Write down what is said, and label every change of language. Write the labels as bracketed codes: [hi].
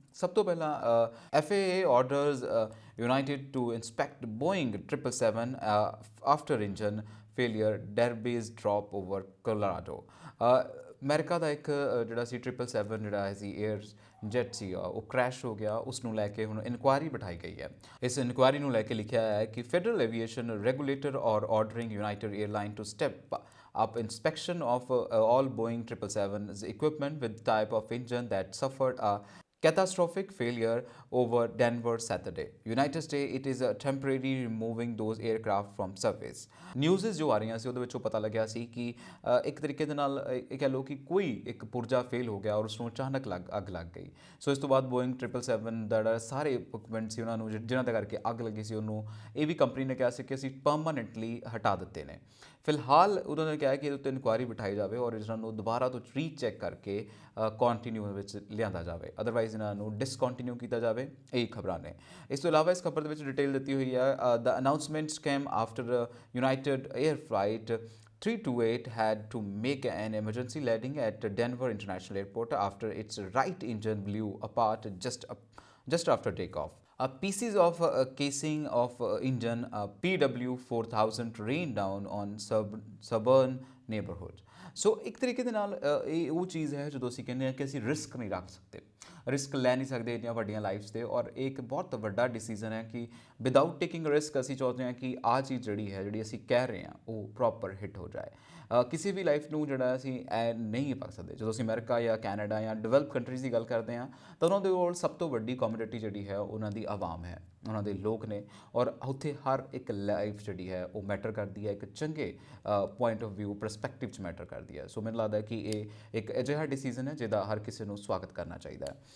[en] ਸਭ ਤੋਂ ਪਹਿਲਾਂ FAA orders united to inspect Boeing 777 after engine failure debris drop over Colorado. [pa] America ਦਾ ਇੱਕ ਜਿਹੜਾ ਸੀ 777 ਜਿਹੜਾ ਸੀ ਏਅਰ ਜੈਟ ਸੀਗਾ ਉਹ ਕ੍ਰੈਸ਼ ਹੋ ਗਿਆ। ਉਸ ਨੂੰ ਲੈ ਕੇ ਹੁਣ ਇਨਕੁਆਇਰੀ ਬਿਠਾਈ ਗਈ ਹੈ। ਇਸ ਇਨਕੁਆਇਰੀ ਨੂੰ ਲੈ ਕੇ ਲਿਖਿਆ ਹੈ ਕਿ [en] Federal aviation regulator or ordering United airline to step up inspection of all Boeing 777's equipment with type of engine that suffered a catastrophic failure over Denver Saturday. United States it is temporarily removing those aircraft from service. [pa] News ਜੋ ਆ ਰਹੀਆਂ ਸੀ ਉਹਦੇ ਵਿੱਚੋਂ ਪਤਾ ਲੱਗਿਆ ਸੀ ਕਿ ਇੱਕ ਤਰੀਕੇ ਦੇ ਨਾਲ ਇਹ ਕਹਿ ਲਓ ਕਿ ਕੋਈ ਇੱਕ ਪੁਰਜਾ ਫੇਲ ਹੋ ਗਿਆ ਔਰ ਉਸ ਨੂੰ ਅਚਾਨਕ ਅੱਗ ਲੱਗ ਗਈ। ਸੋ ਇਸ ਤੋਂ ਬਾਅਦ ਬੋਇੰਗ 777 ਦਾ ਜਿਹੜਾ ਸਾਰੇ ਇਕਵਿਪਮੈਂਟ ਸੀ ਉਹਨਾਂ ਨੂੰ ਜਿਹਨਾਂ ਦੇ ਕਰਕੇ ਅੱਗ ਲੱਗੀ ਸੀ ਉਹਨੂੰ ਇਹ ਵੀ ਕੰਪਨੀ ਨੇ ਕਿਹਾ ਸੀ ਕਿ ਅਸੀਂ ਪਰਮਾਨੈਂਟਲੀ ਹਟਾ ਦਿੱਤੇ ਨੇ। ਫਿਲਹਾਲ ਉਹਨਾਂ ਨੇ ਕਿਹਾ ਕਿ ਇਹਦੇ ਉੱਤੇ ਇਨਕੁਆਇਰੀ ਬਿਠਾਈ ਜਾਵੇ ਔਰ ਇਹਨਾਂ ਨੂੰ ਦੁਬਾਰਾ ਤੋਂ ਰੀਚੈੱਕ ਕਰਕੇ ਕੰਟੀਨਿਊ ਵਿੱਚ ਲਿਆਂਦਾ ਜਾਵੇ, ਅਦਰਵਾਈਜ਼ ਇਹਨਾਂ ਨੂੰ ਡਿਸਕੰਟੀਨਿਊ ਕੀਤਾ ਜਾਵੇ। ਇਹ ਖਬਰਾਂ ਨੇ। ਇਸ ਤੋਂ ਇਲਾਵਾ ਇਸ ਖਬਰ ਦੇ ਵਿੱਚ ਡਿਟੇਲ ਦਿੱਤੀ ਹੋਈ ਹੈ [en] The announcements came after United air flight 328 had to make an emergency landing at Denver International Airport after its right engine blew apart just after takeoff. Pieces of casing of engine PW4000 rained down on suburban neighborhood. [pa] ਸੋ ਇੱਕ ਤਰੀਕੇ ਦੇ ਨਾਲ ਇਹ ਉਹ ਚੀਜ਼ ਹੈ ਜਦੋਂ ਅਸੀਂ ਕਹਿੰਦੇ ਹਾਂ ਕਿ ਅਸੀਂ ਰਿਸਕ ਨਹੀਂ ਰੱਖ ਸਕਦੇ, ਰਿਸਕ ਲੈ ਨਹੀਂ ਸਕਦੇ ਇੰਨੀਆਂ ਵੱਡੀਆਂ ਲਾਈਫਸ 'ਤੇ। ਔਰ ਇਹ ਇੱਕ ਬਹੁਤ ਵੱਡਾ ਡਿਸੀਜ਼ਨ ਹੈ ਕਿ ਵਿਦਆਊਟ ਟੇਕਿੰਗ ਰਿਸਕ ਅਸੀਂ ਚਾਹੁੰਦੇ ਹਾਂ ਕਿ ਆਹ ਚੀਜ਼ ਜਿਹੜੀ ਅਸੀਂ ਕਹਿ ਰਹੇ ਹਾਂ ਉਹ ਪ੍ਰੋਪਰ ਹਿੱਟ ਹੋ ਜਾਏ। ਕਿਸੇ ਵੀ ਲਾਈਫ ਨੂੰ ਜਿਹੜਾ ਅਸੀਂ ਐ ਨਹੀਂ ਪਾ ਸਕਦੇ। ਜਦੋਂ ਅਸੀਂ ਅਮਰੀਕਾ ਜਾਂ ਕੈਨੇਡਾ ਜਾਂ ਡਿਵੈਲਪ ਕੰਟਰੀਜ਼ ਦੀ ਗੱਲ ਕਰਦੇ ਹਾਂ ਤਾਂ ਉਹਨਾਂ ਦੇ ਕੋਲ ਸਭ ਤੋਂ ਵੱਡੀ ਕਮਿਊਨਿਟੀ ਜਿਹੜੀ ਹੈ ਉਹਨਾਂ ਦੀ ਆਵਾਮ ਹੈ, ਉਹਨਾਂ ਦੇ ਲੋਕ ਨੇ, ਔਰ ਉੱਥੇ ਹਰ ਇੱਕ ਲਾਈਫ ਜਿਹੜੀ ਹੈ ਉਹ ਮੈਟਰ ਕਰਦੀ ਹੈ, ਇੱਕ ਚੰਗੇ ਪੁਆਇੰਟ ਆਫ ਵਿਊ ਪਰਸਪੈਕਟਿਵ 'ਚ ਮੈਟਰ ਕਰਦੀ ਹੈ। ਸੋ ਮੈਨੂੰ ਲੱਗਦਾ ਕਿ ਇਹ ਇੱਕ ਅਜਿਹਾ ਡਿਸੀਜ਼ਨ ਹੈ ਜਿਹਦਾ ਹਰ ਕਿਸੇ ਨੂੰ ਸਵਾਗਤ ਕਰਨਾ ਚਾਹੀਦਾ ਹੈ।